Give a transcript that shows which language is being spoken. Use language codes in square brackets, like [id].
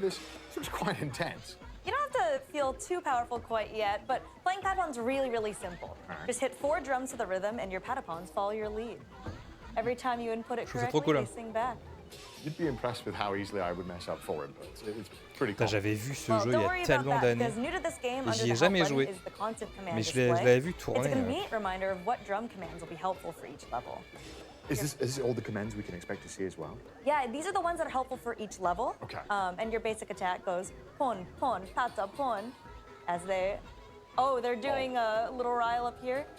[en] This looks quite intense. You don't have to feel too powerful quite yet, but playing Patapon's really simple. Just hit 4 drums to the rhythm and your Patapons follow your lead. Every time you input it correctly, they sing back. You'd be impressed with how easily I would mess up 4 inputs. It's pretty cool. [fr] J'avais vu ce jeu il y a tellement d'années. J'y ai jamais joué. Mais je l'avais vu tourner. [en] It's a convenient reminder of what drum commands will be helpful for each level. Is this all the commands we can expect to see as well? Yeah, these are the ones that are helpful for each level. Okay. And your basic attack goes pon, pon, pata, pon, as they... Oh, they're doing a little rile up here.